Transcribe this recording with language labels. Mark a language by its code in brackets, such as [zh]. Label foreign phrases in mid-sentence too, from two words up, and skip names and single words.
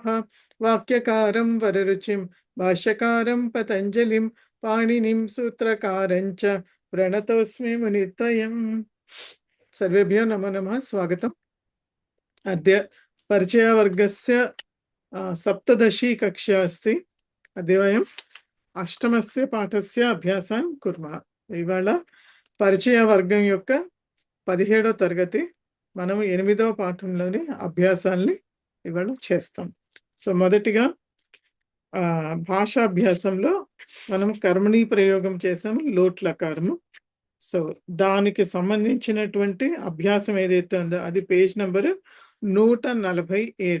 [sa] वाक्यकारं वररुचिं भाष्यकारं पतञ्जलिं पाणिनिं सूत्रकारञ्च प्रणतोऽस्मि मुनित्रयम्। सर्वेभ्यो नमो नमः स्वागतम्। अद्य परिचयवर्गस्य सप्तदशी कक्षा अस्ति। अद्य वयम् अष्टमस्य पाठस्य अभ्यासं कुर्मः। [te] इवाళ పరిచయవర్గం యొక్క 17వ తరగతి మనం 8వ పాఠంలోని అభ్యాసాల్ని ఇవాళ చేస్తాం. సో మొదటిగా భాషాభ్యాసంలో మనం కర్మణీ ప్రయోగం చేసాము, లోట్ లకారము. సో దానికి సంబంధించినటువంటి అభ్యాసం ఏదైతే ఉందో అది పేజ్ నెంబర్ 147.